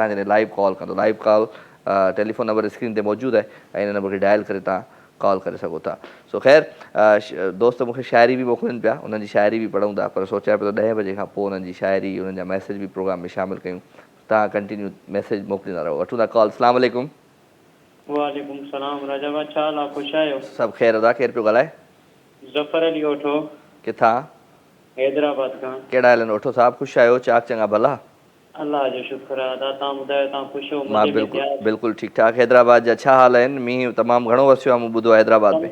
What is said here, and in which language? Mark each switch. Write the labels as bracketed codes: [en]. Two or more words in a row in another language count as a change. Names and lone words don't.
[sd] तव्हां जॾहिं [en] live call [sd] कंदो, [en] live call telephone number screen [sd] ते मौजूदु आहे ऐं हिन नंबर खे डायल करे तव्हां कॉल करे सघो था। सो ख़ैरु दोस्त मूंखे शाइरी बि मोकिलिनि पिया, उन्हनि जी शाइरी बि पढ़ूं था, पर सोचियां पियो त 10 बजे खां पोइ उन्हनि जी शाइरी, उन्हनि जा मैसेज बि प्रोग्राम में शामिलु कयूं। तव्हां [en] continue message [sd] मोकिलींदा रहो। वठूं था कॉल। [ar] السلام عليكم. وعليكم السلام [sd] राजा भाई, छा हाल आहे? ख़ुशि आहियो? सभु ख़ैरु अदा। केरु पियो ॻाल्हाए? ज़फ़र अली ओठो। किथां? हैदराबाद खां। कहिड़ा हाल आहिनि ओठो साहब? ख़ुशि आहियो? चाक चङा भला? अल्लाह जो शुक्र आहे। तव्हां ॿुधायो, तव्हां ख़ुशि हो? मां बिल्कुलु ठीकु ठाक। हैदराबाद जा छा हाल आहिनि? मींहुं तमामु घणो वसियो आहे मूं ॿुधो आहे हैदराबाद में।